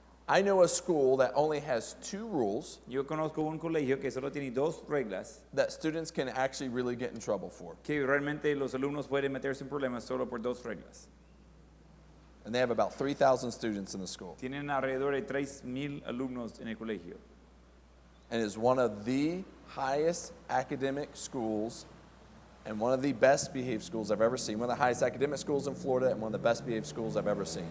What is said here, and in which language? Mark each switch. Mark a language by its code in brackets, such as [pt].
[en] I know a school that only has 2 rules [es] Yo conozco un colegio que solo tiene 2 reglas [en] that students can actually really get in trouble for. [es] que realmente los alumnos pueden meterse en problemas solo por 2 reglas. [en] And they have about 3,000 students in the school. [es] Tienen alrededor de 3,000 alumnos en el colegio. [en] And is one of the highest academic schools and one of the best behaved schools I've ever seen. One of the highest academic schools in Florida and one of the best behaved schools I've ever seen.